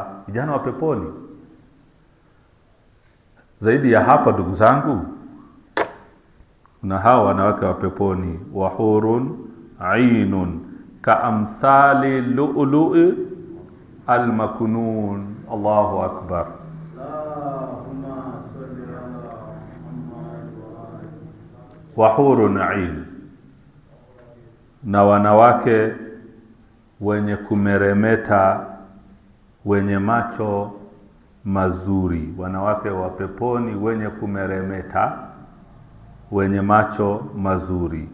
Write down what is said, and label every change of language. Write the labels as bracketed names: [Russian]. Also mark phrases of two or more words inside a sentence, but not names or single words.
[Swahili] Vijana wa peponi. Zaidi ya hapa ndugu zangu, kuna hao wanawake wa peponi, [Arabic] وحور عين كأمثال اللؤلؤ المكنون. الله أكبر. اللهم صل على محمد وآل. وحور عين, [Swahili] na wanawake wenye kumeremeta, wenye macho mazuri. Wanawake wa peponi wenye kumeremeta, wenye macho mazuri.